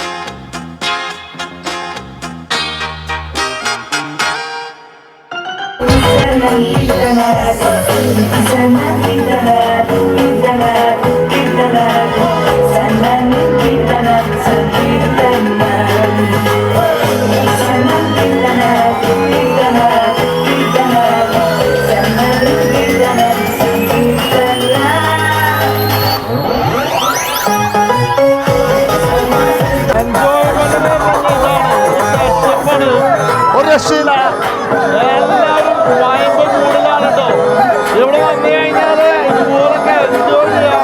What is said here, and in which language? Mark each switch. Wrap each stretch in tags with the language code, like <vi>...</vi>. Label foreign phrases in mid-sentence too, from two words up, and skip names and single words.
<tr>Senden bir tane, senden bir tane, bir tane, bir tane. Senden bir tane, sen bir tane. Senden bir tane, bir tane, bir tane. Senden bir tane, sen bir tane.</tr> <ml>ഒരു രക്ഷയില്ല. എല്ലാവരും വായ്പ കൂടുതലാണ് കേട്ടോ. ഇവിടെ വന്നു കഴിഞ്ഞാൽ ഇതുപോലൊക്കെ എൻജോയ് ചെയ്യാം.</ml>